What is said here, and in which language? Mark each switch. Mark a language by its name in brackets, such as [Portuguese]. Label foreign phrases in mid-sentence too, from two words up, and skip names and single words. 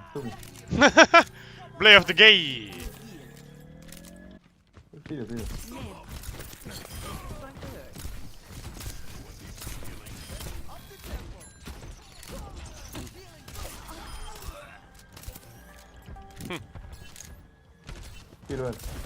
[Estonian] Tubli. [English] Play of the game! [Estonian] Pidu. Pidu veel.